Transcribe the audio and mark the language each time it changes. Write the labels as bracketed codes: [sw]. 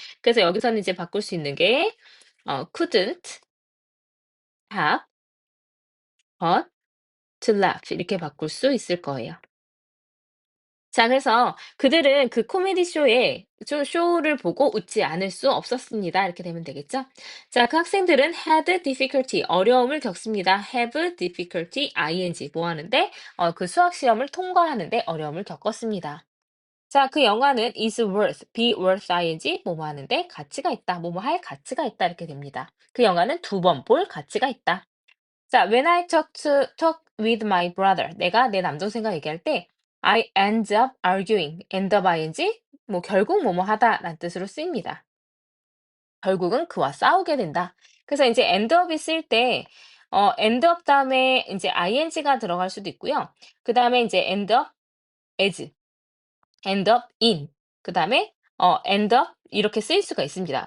[ko] 그래서 여기서는 이제 바꿀 수 있는 게 [en] couldn't have but to laugh [ko] 이렇게 바꿀 수 있을 거예요. 자, 그래서 그들은 그 코미디 쇼를 보고 웃지 않을 수 없었습니다. 이렇게 되면 되겠죠? 자, 그 학생들은 [en] had difficulty, [ko] 어려움을 겪습니다. have difficulty, ing, 뭐 하는데? 그 수학 시험을 통과하는데 어려움을 겪었습니다. 자, 그 영화는 is worth, be worth ing, 뭐뭐 하는데 가치가 있다, 뭐뭐 할 가치가 있다, 이렇게 됩니다. 그 영화는 2번 볼 가치가 있다. [en] 자, when I talk with my brother, [ko] 내가 내 남동생과 얘기할 때, [en] I end up arguing, end up ing, [ko] 뭐 결국 뭐뭐 하다라는 뜻으로 쓰입니다. 결국은 그와 싸우게 된다. 그래서 이제 end up이 쓸 때, end up 다음에 이제 ing가 들어갈 수도 있고요. 그 다음에 이제 end up as, end up in, 그 다음에 end up 이렇게 쓰일 수가 있습니다.